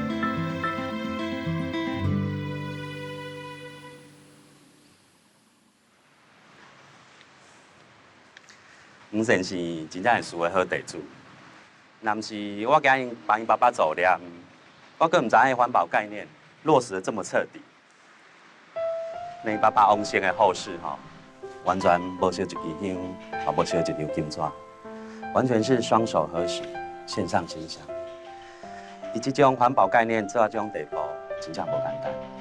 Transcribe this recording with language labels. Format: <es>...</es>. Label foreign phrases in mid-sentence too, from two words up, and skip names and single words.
<nan>黄先生真正是厝的好地主，若毋是我今日帮因爸爸做念，我更毋知影环保概念落实得这么彻底。恁爸爸往生的后事吼，完全无烧一支香，也无烧一张金纸，完全是双手合十，献上心香。以这种环保概念做到这种地步，真正无简单。</nan>